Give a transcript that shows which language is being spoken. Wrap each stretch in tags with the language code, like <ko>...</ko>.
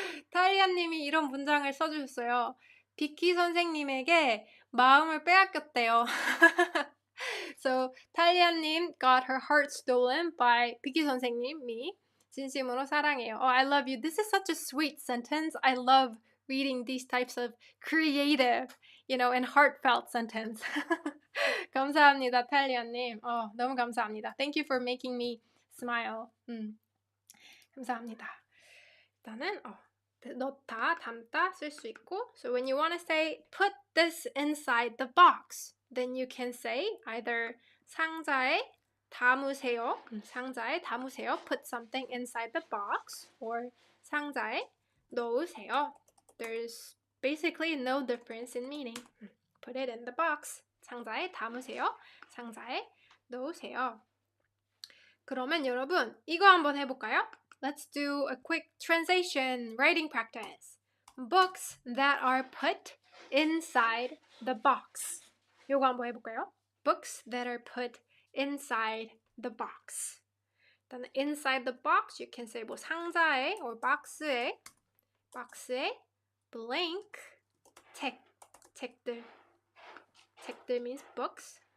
<ko>타리아님이 이런 문장을 써주셨어요. 비키 선생님에게 마음을 빼앗겼대요.</ko> <en>So 타리아님 got her heart stolen by 비키 선생님, me.</en> <ko>진심으로 사랑해요.</ko> <en>I love you. This is such a sweet sentence. I love reading these types of creative, and heartfelt sentence.</en> <ko>감사합니다, 탈리아님. 너무 감사합니다.</ko> <en>Thank you for making me smile.</en> <ko>감사합니다. 일단은 넣다, 담다 쓸 수 있고.</ko> <en>So when you want to say put this inside the box, then you can say either</en> <ko>상자에 담으세요. 상자에 담으세요.</ko> <en>Put something inside the box.</en> <ko>Or 상자에 넣으세요.</ko> <en>There's basically no difference in meaning. Put it in the box.</en> <ko>상자에 담으세요. 상자에 넣으세요. 그러면 여러분 이거 한번 해볼까요?</ko> <en>Let's do a quick translation writing practice. Books that are put inside the box.</en> <ko>요거 한번 해볼까요?</ko> <en>Books that are put inside the box. 일단 inside the box you can say 상자에 or 박스에 blank 책들 means books.</en>